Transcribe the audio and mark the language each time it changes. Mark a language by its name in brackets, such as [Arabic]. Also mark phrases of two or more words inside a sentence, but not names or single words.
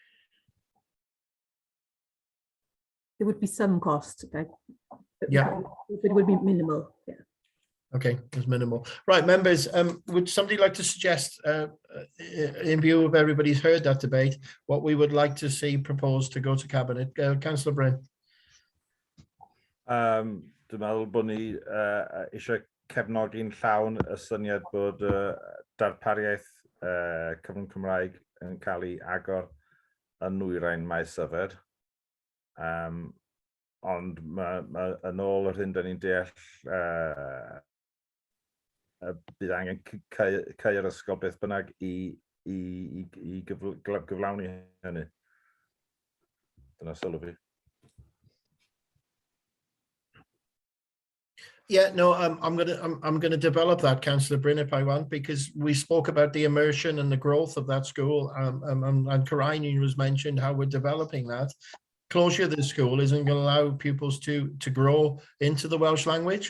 [English] There would be some cost, but yeah, it would be minimal. Yeah. Okay, it's minimal. Right, members, would somebody like to suggest, in view of everybody's heard that debate, what we would like to see proposed to go to cabinet? Councillor Bryn. [Welsh] Dwi'n meddwl bod ni eisiau cefnogi'n llawn y syniad bod darpariaeth cyfrwng Cymraeg yn cael ei agor yn nwyrain maes yfed. Ond yn ôl yr hyn da ni'n deall, bydd angen cau yr ysgol beth bynnag i gyflawni hynny. Dyna sylw fi. [English] Yeah, no, I'm gonna develop that, Councillor Bryn, if I want, because we spoke about the immersion and the growth of that school, and Corrine was mentioned how we're developing that. Closure of the school isn't going to allow pupils to grow into the Welsh language.